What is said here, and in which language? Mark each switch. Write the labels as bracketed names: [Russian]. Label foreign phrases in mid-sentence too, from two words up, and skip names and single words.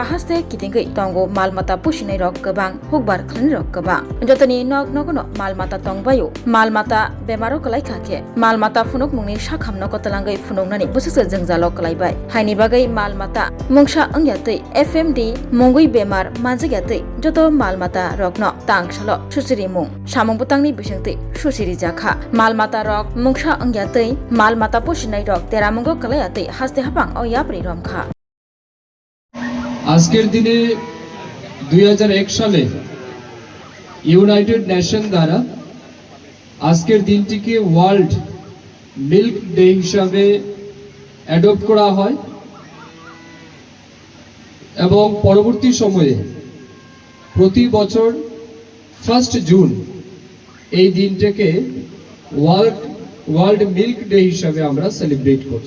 [Bodo] हास्ते किटिंगै तंगो मालमाता पुसिनाय रक गोबां हुकबार खालनि रक गोबां जतनि नग नगनो मालमाता तंबायो मालमाता बेमारो कलाय खाके मालमाता फुनुक मुंनि साखामनो कतलांगै फुनुकनानि बुसुसो जोंजालो कलायबाय हायनि बागै मालमाता मुंसा अंग्यातै FMD मुंगै बेमार मानजागियातै जतो मालमाता रकनो तांसालो सुसिरि मुं सामुं बुतांनि बिसंतै सुसिरि जाखा मालमाता रक मुंसा अंग्यातै मालमाता पुसिनाय रक तेरामुंगो कलायातै हास्ते हाबां ओ यापरि रमखा [Bangla] আজকের দিনে 2001 সালে ইউনাইটেড নেশন দ্বারা আজকের দিনটিকে ওয়ার্ল্ড মিল্ক ডে হিসাবে অ্যাডপ্ট করা হয় এবং পরবর্তী সময়ে প্রতি বছর 1 জুন এই দিনটাকে ওয়ার্ল্ড মিল্ক ডে হিসাবে আমরা সেলিব্রেট করছি।